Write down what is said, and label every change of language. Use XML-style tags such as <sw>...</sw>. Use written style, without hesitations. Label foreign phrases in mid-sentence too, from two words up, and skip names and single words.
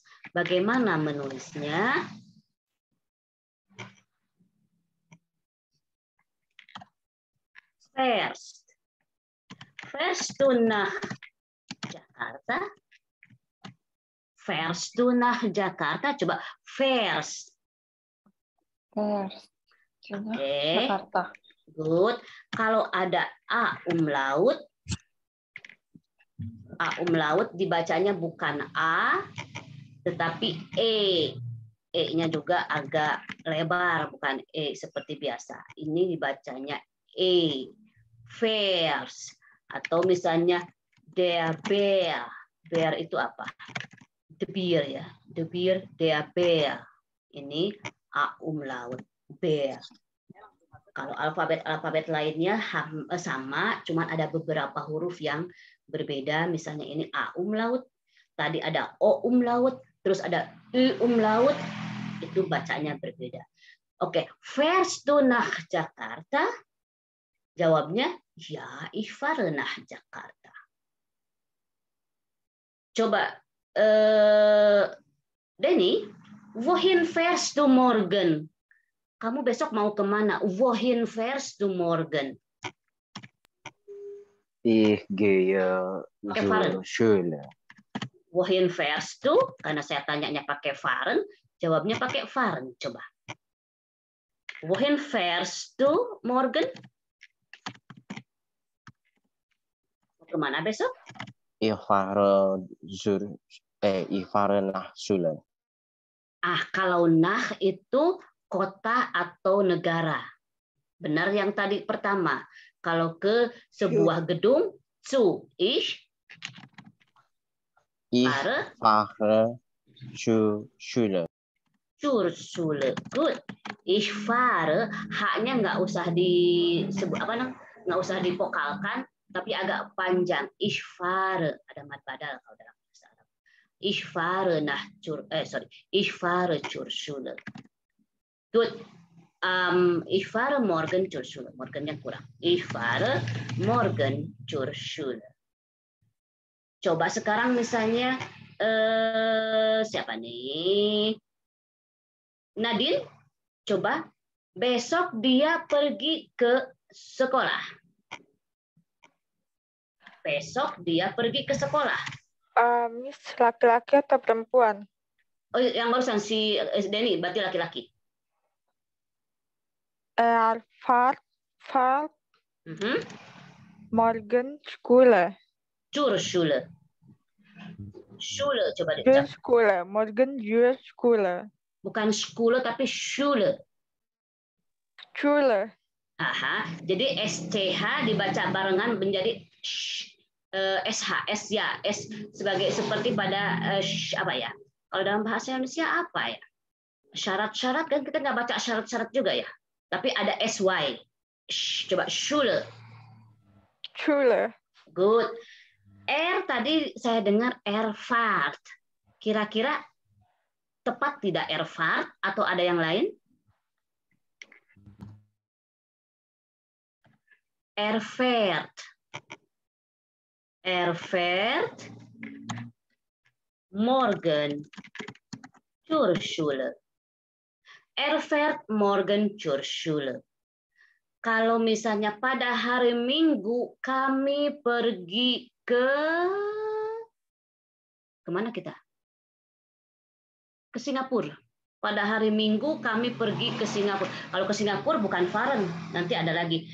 <id>Bagaimana menulisnya?</id> <de>Fährst du nach Jakarta? Fährst du nach Jakarta? Coba fährst. Jakarta.</de> <en>Good.</en> <id>Kalau ada a umlaut dibacanya bukan a, tetapi e. E-nya juga agak lebar, bukan e seperti biasa. Ini dibacanya e. Vers. Atau misalnya</id> <de>der Bär.</de> <id>Bär itu apa?</id> <en>The beer ya. The beer,</en> <de>der Bär.</de> <id>Ini a umlaut. Bär. Kalau alfabet lainnya sama, cuma ada beberapa huruf yang berbeda. Misalnya ini a umlaut, tadi ada o umlaut, terus ada u umlaut, itu bacanya berbeda. Oke,</id> <de>fährst du nach Jakarta?</de> <id>Jawabnya, ya,</id> <de>ich fahre nach Jakarta.</de> <id>Coba, Denny,</id> <de>wohin fährst du morgen?</de> <id>Kamu besok mau kemana?</id> <de>Wohin fährst du morgen? Ich gehe zur Schule. Wohin fährst du?</de> <id>Karena saya tanyanya pakai fahren, jawabnya pakai fahren. Coba.</id> <de>Wohin fährst du morgen?</de> <id>Kemana besok?</id> <de>Ich fahre nach Schule.</de> <id>Kalau nach itu kota atau negara. Benar yang tadi pertama. Kalau ke sebuah gedung, zu.</id> <de>Ich fahre zur Schule. Zur Schule. Good. Ich fahre,</de> <id>haknya nggak usah disebut nggak usah dipokalkan, tapi agak panjang.</id> <de>Ich fahre,</de> <id>ada</id> <ar>mad badal</ar> <id>kalau dalam bahasa Arab.</id> <de>Ich fahre Ich fahre zur Schule. Good. Ich fahre morgen zur Schule.</de> <id>Morgennya kurang.</id> <de>Ich fahre morgen zur Schule.</de> <id>Coba sekarang misalnya siapa nih? Nadine, coba besok dia pergi ke sekolah. Besok dia pergi ke sekolah. Miss, laki-laki atau perempuan? Oh, yang barusan si Denny, berarti laki-laki.</id> <de>Fahrt morgen Schule. Zur Schule. Schule, coba Zur</de> <id>dicap.</id> <de>Schule. Morgen zur Schule.</de> <id>Bukan Schule, tapi Schule.</id> <de>Schule.</de> <id>Jadi SCH dibaca barengan menjadi SH, S ya, S sebagai seperti pada apa ya? Kalau dalam bahasa Indonesia apa ya? Syarat-syarat kan kita nggak baca syarat-syarat juga ya. Tapi ada SY. Coba Schule.</id> <de>Schule.</de> <en>Good.</en> <id>R tadi saya dengar Erfahrt. Kira-kira tepat tidak Erfahrt atau ada yang lain?</id> <de>Erfahrt. Erfahrt morgen zur Schule. Erfahrt morgen zur Schule.</de> <id>Kalau misalnya pada hari Minggu kami pergi kemana kita? Ke Singapura. Pada hari Minggu kami pergi ke Singapura. Kalau ke Singapura bukan fahren, nanti ada lagi.</id>